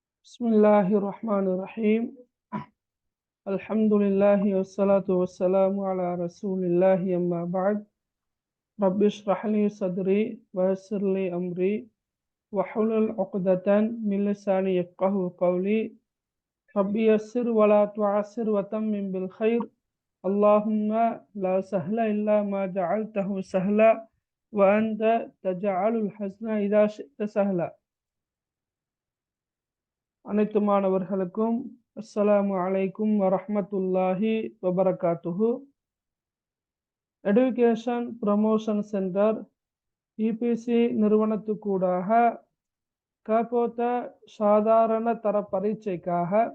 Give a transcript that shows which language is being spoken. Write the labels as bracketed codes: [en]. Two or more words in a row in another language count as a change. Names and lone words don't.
[ar] بسم الله الرحمن الرحيم الحمد لله والصلاة والسلام على رسول الله أما بعد رب اشرح لي صدري ويسر لي أمري واحلل عقدة من لساني يفقه قولي رب يسر ولا تعسر وتمم بالخير اللهم لا سهل إلا ما جعلته سهلا وأنت تجعل الحزن إذا شئت سهلا. [ta] அனைத்து மாணவர்களுக்கும் [ar] السلام عليكم ورحمة الله وبركاته. [ta] எடுகேஷன் ப்ரமோஷன் சென்டர் இபிசி நிறுவனத்துக்கூடாக கபோத்த சாதாரண தர பரீட்சைக்காக